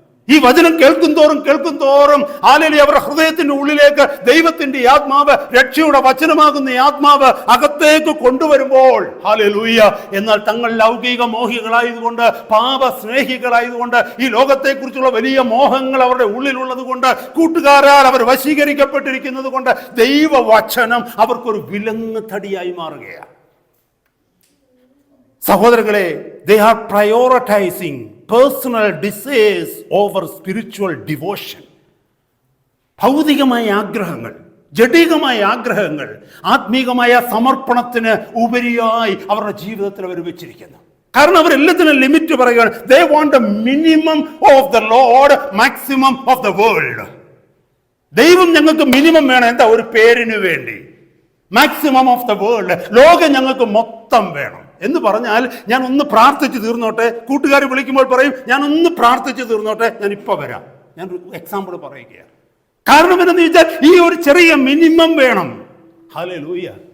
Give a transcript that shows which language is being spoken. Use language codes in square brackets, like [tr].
[ml] ഈ വചനം കേൾക്കും തോറും ഹല്ലേലൂയ, അവരുടെ ഹൃദയത്തിന്റെ ഉള്ളിലേക്ക് ദൈവത്തിന്റെ ആത്മാവ്, രക്ഷയുടെ വചനമാകുന്ന ആത്മാവ് അകത്തേക്ക് കൊണ്ടുവരുമ്പോൾ, ഹല്ലേലൂയ, എന്നാൽ തങ്ങൾ ലൗകിക മോഹികളായതുകൊണ്ട്, പാപ സ്നേഹികളായതുകൊണ്ട്, ഈ ലോകത്തെക്കുറിച്ചുള്ള വലിയ മോഹങ്ങൾ അവരുടെ ഉള്ളിലുള്ളത് കൊണ്ട്, കൂട്ടുകാരാൽ അവർ വശീകരിക്കപ്പെട്ടിരിക്കുന്നത് കൊണ്ട് ദൈവവചനം അവർക്കൊരു വിലങ്ങ് തടിയായി മാറുകയാണ്. സഹോദരങ്ങളെ, [en] they are prioritizing personal desires over spiritual devotion. [ml] ഭൗതികമായ ആഗ്രഹങ്ങൾ, ജഡികമായ ആഗ്രഹങ്ങൾ ആത്മീകമായ സമർപ്പണത്തിന് ഉപരിയായി അവരുടെ ജീവിതത്തിൽ അവർ വെച്ചിരിക്കുന്നു. കാരണം അവരെല്ലാത്തിനും ലിമിറ്റ് പറയുകയാണ്. [en] They want the minimum of the Lord, maximum of the world. [ml] ദൈവം ഞങ്ങൾക്ക് മിനിമം വേണം. എന്താ? ഒരു പേരിന് വേണ്ടി. [en] maximum of the world, [ml] ലോകം ഞങ്ങൾക്ക് മൊത്തം വേണം എന്ന് പറഞ്ഞാൽ, ഞാൻ ഒന്ന് പ്രാർത്ഥിച്ച് തീർന്നോട്ടെ. കൂട്ടുകാർ വിളിക്കുമ്പോൾ പറയും, ഞാൻ ഒന്ന് പ്രാർത്ഥിച്ച് തീർന്നോട്ടെ, ഞാൻ ഇപ്പോൾ വരാം. ഞാൻ എക്സാമ്പിൾ പറയുകയാണ്. കാരണം എന്തെന്ന് ചോദിച്ചാൽ, ഈ ഒരു ചെറിയ മിനിമം വേണം. ഹല്ലേലൂയ.